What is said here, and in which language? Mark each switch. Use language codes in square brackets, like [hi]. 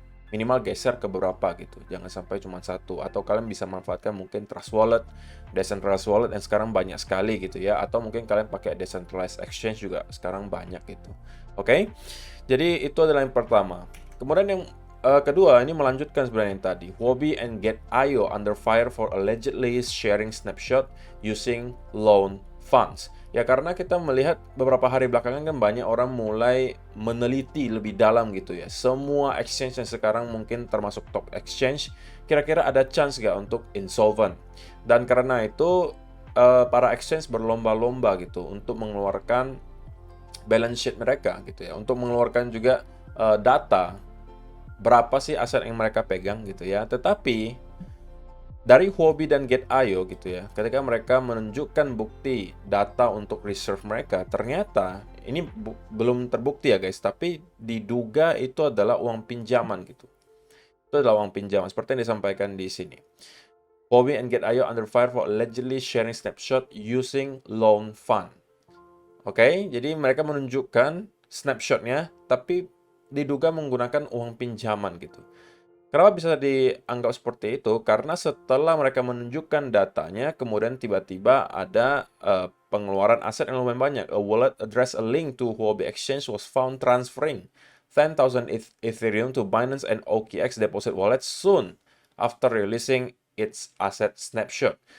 [id] Minimal geser ke beberapa gitu. Jangan sampai cuma satu. Atau kalian bisa manfaatkan mungkin Trust Wallet, Decentralized Wallet, yang sekarang banyak sekali gitu ya. Atau mungkin kalian pakai Decentralized Exchange juga sekarang banyak gitu. Oke? Jadi itu adalah yang pertama. Kemudian yang kedua, ini melanjutkan sebenarnya yang tadi. [en] Huobi and Get.io under fire for allegedly sharing snapshot using loan funds. [id] Ya karena kita melihat beberapa hari belakangan kan banyak orang mulai meneliti lebih dalam gitu ya. Semua exchange yang sekarang mungkin termasuk top exchange, kira-kira ada chance nggak untuk insolvent. Dan karena itu para exchange berlomba-lomba gitu untuk mengeluarkan balance sheet mereka gitu ya. Untuk mengeluarkan juga data berapa sih aset yang mereka pegang gitu ya. Tetapi dari Huobi dan Get.io gitu ya, ketika mereka menunjukkan bukti data untuk reserve mereka, ternyata ini belum terbukti ya guys, tapi diduga itu adalah uang pinjaman gitu. Itu adalah uang pinjaman, seperti yang disampaikan di sini. [en] Huobi and Get.io under fire for allegedly sharing snapshot using loan fund. [id] Oke, jadi mereka menunjukkan snapshotnya, tapi diduga menggunakan uang pinjaman gitu. Kenapa bisa dianggap seperti itu? Karena setelah mereka menunjukkan datanya, kemudian tiba-tiba ada pengeluaran aset yang lumayan banyak. [en] A wallet address a link to Huobi Exchange was found transferring 10,000 Ethereum to Binance and OKX deposit wallet soon after releasing its asset snapshot.